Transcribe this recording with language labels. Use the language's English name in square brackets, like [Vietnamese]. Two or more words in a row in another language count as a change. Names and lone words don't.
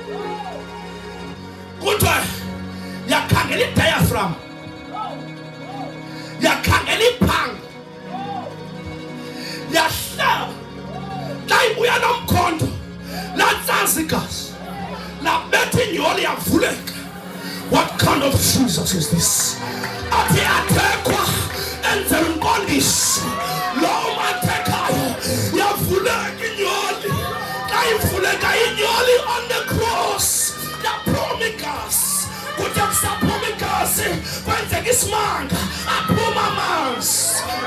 [Xhosa] Kuthiwa yakhangela i-diaphragm, yakhangela iphanga, yahlaba. Xa ibuya nomkhondo latsaza igazi labetha inyoli yavuleka. [English] What kind of Jesus is this? [Xhosa] Athi athekwa enzela umqondisi. Lo mathekayo yavuleka inyoli. Xa ivuleka inyoli [English] on the cross [Xhosa] saphuma igazi kwenzeka isimanga aphuma amanzi